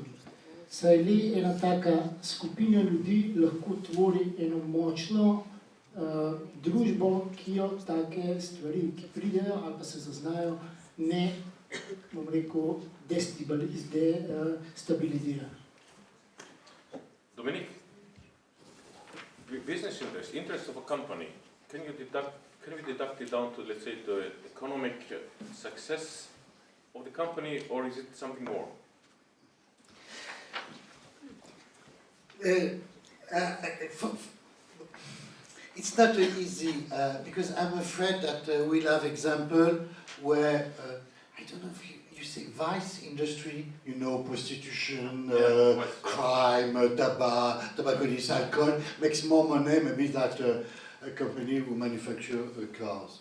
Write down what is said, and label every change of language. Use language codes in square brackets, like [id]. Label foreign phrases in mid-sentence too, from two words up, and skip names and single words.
[sl] Saj le ena taka skupina ljudi lahko tvori eno močno družbo, ki jo take stvari, ki pridejo ali pa se zaznajo, ne, bom rekel, destabilizira. [en] Dominik, business interest of a company, can we deduct it down to, let's say, the economic success of the company, or is it something more? It's not easy, because I'm afraid that we'll have example where, I don't know if you say vice industry, you know, prostitution, crime, tobacco use, alcohol, makes more money maybe that a company who manufacture cars.